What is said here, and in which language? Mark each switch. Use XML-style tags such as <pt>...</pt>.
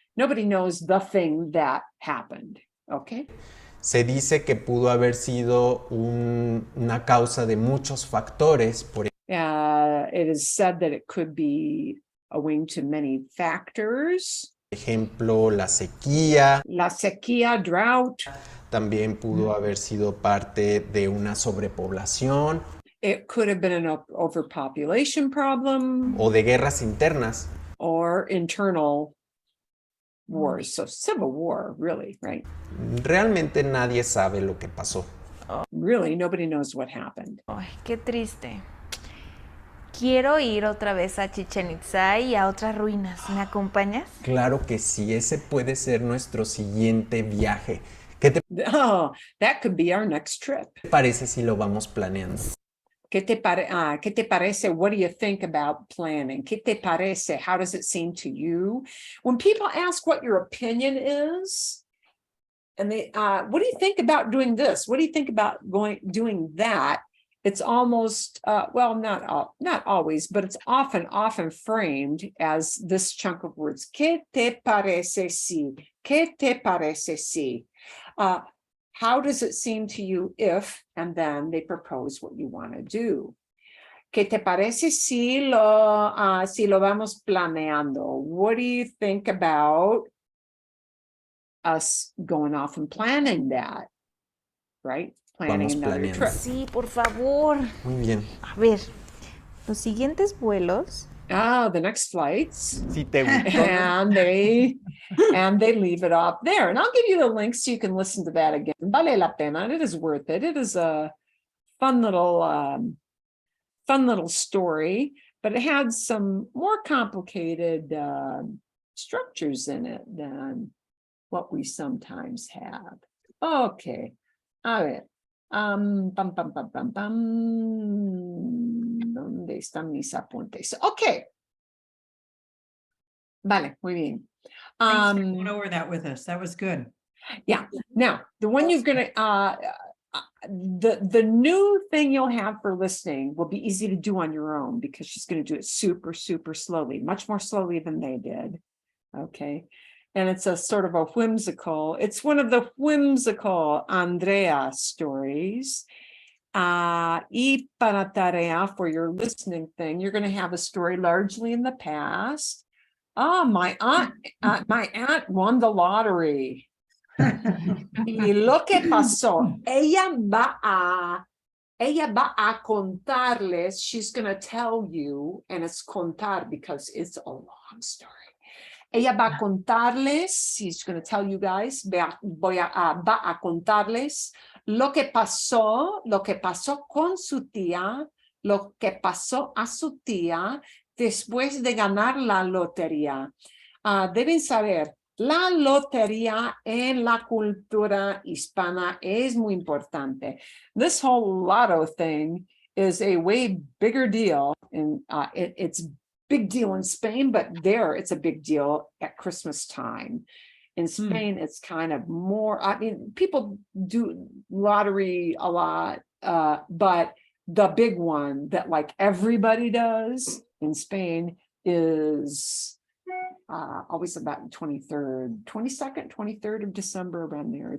<en>Nobody knows the thing that happened, okay?</en> <es>Se dice que pudo haber sido una causa de muchos factores, por</es> <en>It is said that it could be owing to many factors.</en> <es>ejemplo, la sequía. La sequía,</es> <en>drought.</en> <es>También pudo haber sido parte de una sobrepoblación</es> <en>It could have been an overpopulation problem</en> <es>o de guerras internas.</es> <en>or internal wars. So civil war, really, right?</en> <es>Realmente nadie sabe lo que pasó.</es> <en>Really, nobody knows what happened.</en> <es>Ay, qué triste. Quiero ir otra vez a Chichén Itzá y a otras ruinas. ¿Me acompañas? Claro que sí, ese puede ser nuestro siguiente viaje. ¿Qué te</es> <en>Oh, that could be our next trip.</en> <es>parece si lo vamos planeando? ¿Qué te parece?</es> <en>What do you think about planning?</en> <es>¿Qué te parece?</es> <en>How does it seem to you? When people ask what your opinion is, and they, what do you think about doing this? What do you think about doing that? It's almost, well, not always, but it's often framed as this chunk of words.</en> <es>¿Qué te parece si? ¿Qué te parece si?</es> <en>How does it seem to you if, and then they propose what you want to do.</en> <es>¿Qué te parece si lo vamos planeando?</es> <en>What do you think about us going off and planning that? Right? Planning</en> <es>Vamos</es> <en>another</en> <es>planeando.</es> <en>trip.</en> <es>Sí, por favor. Muy bien. A ver, los siguientes vuelos.</es> <en>The next flights.</en> <es>Si te gustó,</es> <en>And they leave it up there. And I'll give you the link so you can listen to that again.</en> <es>Vale la pena.</es> <en>It is worth it. It is a fun little fun little story, but it had some more complicated structures in it than what we sometimes have.</en> <es>Okay, a ver. Pam, pam, pam, pam, pam. ¿Dónde están mis apuntes?</es> <en>Okay.</en> <es>Vale, muy bien.</es> <en>Thanks for going over that with us. That was good. Yeah, now, the one you're gonna, the new thing you'll have for listening will be easy to do on your own because she's gonna do it super, super slowly, much more slowly than they did. Okay, and it's a sort of a whimsical, it's one of the whimsical Andrea stories.</en> <es>Y para tarea</es> <en>for your listening thing, you're gonna have a story largely in the past. My aunt won the lottery.</en> <es>Y lo que pasó, ella va a contarles,</es> <en>she's going to tell you, and it's contar because it's a long story.</en> <es>Ella va a contarles,</es> <en>she's going to tell you guys,</en> <es>va a contarles lo que pasó con su tía, lo que pasó a su tía después de ganar la lotería. Deben saber, la lotería en la cultura hispana es muy importante.</es> <en>This whole lotto thing is a way bigger deal. And it's big deal in Spain, but there it's a big deal at Christmas time. In Spain, it's kind of more, I mean, people do lottery a lot, but the big one that like everybody does in Spain is always about 23rd, 22nd, 23rd of December, around there.</en>